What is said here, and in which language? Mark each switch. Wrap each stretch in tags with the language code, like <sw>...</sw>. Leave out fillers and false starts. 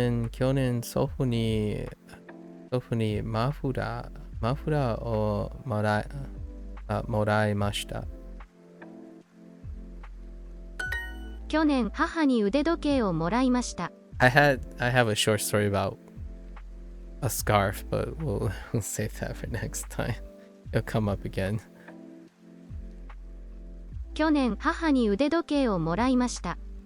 <ja>去年祖父にマフラーをもらいました。去年母に腕時計をもらいました。</ja> <en>I have a short story about a scarf, but we'll save that for next time. It'll come up again.</en> <ja>去年母に腕時計をもらいました。</ja>